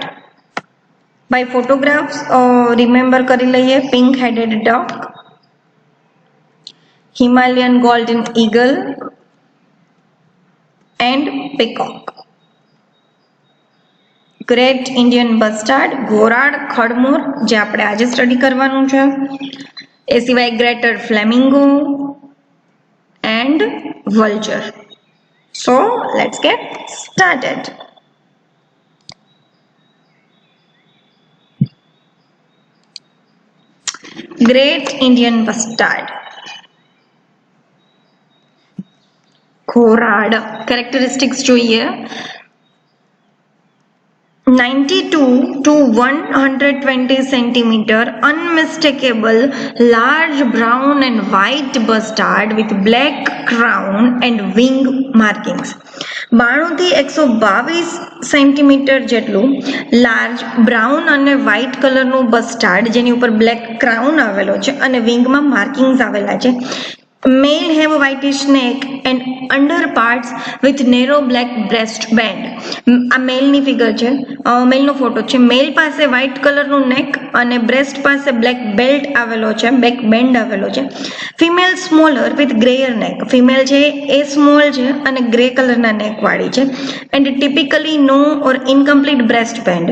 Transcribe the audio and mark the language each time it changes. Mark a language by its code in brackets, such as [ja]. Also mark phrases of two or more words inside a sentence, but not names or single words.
[en] By photographs, remember [gu] કરી લઈએ [en] pink-headed duck, Himalayan golden eagle and peacock. Great Indian bustard, [gu] ઘોરાડ ખડમોર જે આપણે આજે સ્ટડી કરવાનું છે. એ સિવાય Greater Flamingo and vulture. [en] So let's get started. Great Indian bustard. [gu] ઘોરાડ characteristics જોઈએ. [en] 92 to 120 centimeter, unmistakable, large brown and white bustard with black crown and wing markings. [gu] 92 થી 122 સેન્ટીમીટર જેટલું [en] large brown [gu] અને વ્હાઇટ કલરનું બસ્ટાર્ડ જેની ઉપર [en] black crown [gu] આવેલો છે અને વિંગમાં માર્કિંગ્સ આવેલા છે. [en] Male have a whitish neck and under parts with narrow black breast band. [gu] આ મેલની ફિગર છે, મેલનો ફોટો છે. મેલ પાસે વ્હાઇટ કલરનું નેક અને બ્રેસ્ટ પાસે [en] black belt [gu] આવેલો છે, [en] back band [gu] આવેલો છે. [en] female smaller with greyer neck. [gu] ફિમેલ છે એ સ્મોલ છે અને ગ્રે કલરના નેક વાળી છે. [en] and typically no or incomplete breast band.